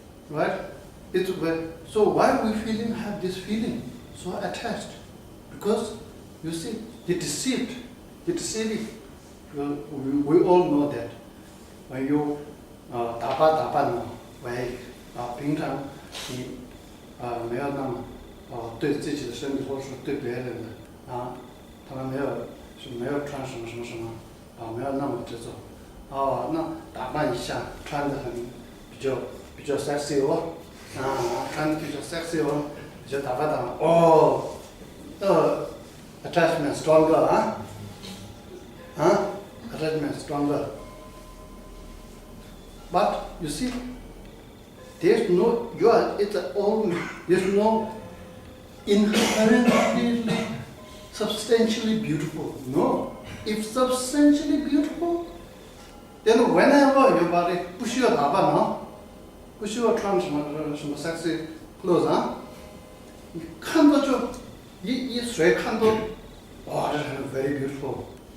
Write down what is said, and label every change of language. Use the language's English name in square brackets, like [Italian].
[English] Right? So why we have this feeling so attached? Because you see, they deceived. We all know that. [Chinese] When you 打扮了，平常你没有那么对自己的身体或者是对别人的他们没有穿什么，没有那么执着那打扮一下，穿得比较 sexy 穿得比较 sexy 比较打扮 [English] attachment stronger attachment stronger. But you see, there's no inherently substantially beautiful. No. If substantially beautiful, then whenever your body [Chinese] 不需要打扮不需要穿什么 [English] sexy clothes [Chinese] 你看到就谁看到这是 [English] very beautiful.